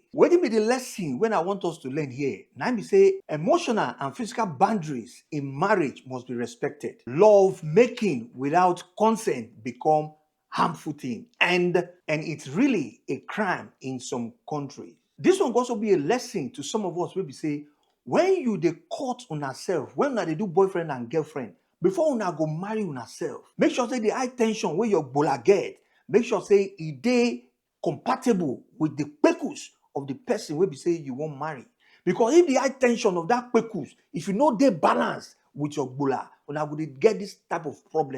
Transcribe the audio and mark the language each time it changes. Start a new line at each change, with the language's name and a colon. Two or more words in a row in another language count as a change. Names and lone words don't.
Nigerian Pidgin: What be the lesson when I want us to learn here? Now be say emotional and physical boundaries in marriage must be respected. Love making without consent become harmful thing, and it's really a crime in some countries. This one also be a lesson to some of us where we say when you dey court on yourself, when they do boyfriend and girlfriend, before una go marry on yourself, make sure say the high tension where your bola get, make sure say e dey compatible with the purpose of the person wey be say you wan marry. Because if the high tension of that purpose, if you no dey balance with your gbola, una go dey get this type of problem.